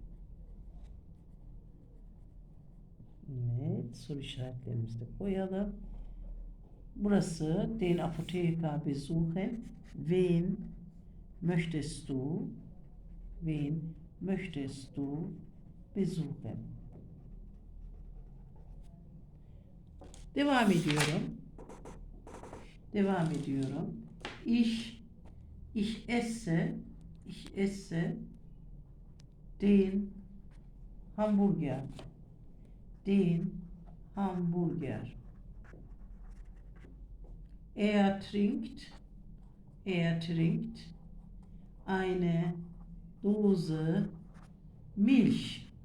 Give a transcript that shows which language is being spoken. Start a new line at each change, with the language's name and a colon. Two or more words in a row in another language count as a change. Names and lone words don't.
Turkish: Evet, soru işaretlerimizi de koyalım.
German: Burası den Apotheker besuchen. Wen möchtest du? Wen möchtest du besuchen?
Turkish: Devam ediyorum.
German: Ich esse den Hamburger. Er trinkt eine Dose Milch.